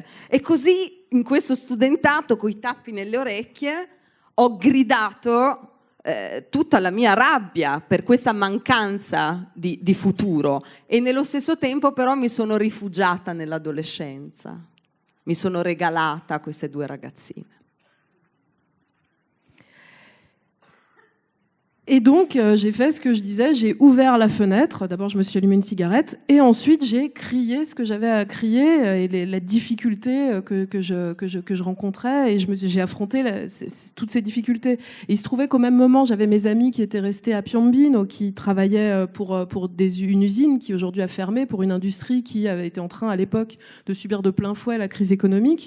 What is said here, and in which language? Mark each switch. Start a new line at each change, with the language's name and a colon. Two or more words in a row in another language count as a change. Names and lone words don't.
Italian: E così, in questo studentato, coi tappi nelle orecchie, ho gridato tutta la mia rabbia per questa mancanza di futuro e nello stesso tempo però mi sono rifugiata nell'adolescenza, mi sono regalata a queste due ragazzine.
French: Et donc, j'ai fait ce que je disais, j'ai ouvert la fenêtre. D'abord, je me suis allumé une cigarette. Et ensuite, j'ai crié ce que j'avais à crier et la difficulté que je rencontrais. Et j'ai affronté toutes ces difficultés. Et il se trouvait qu'au même moment, j'avais mes amis qui étaient restés à Piombino, qui travaillaient pour une usine qui aujourd'hui a fermé, pour une industrie qui avait été en train, à l'époque, de subir de plein fouet la crise économique.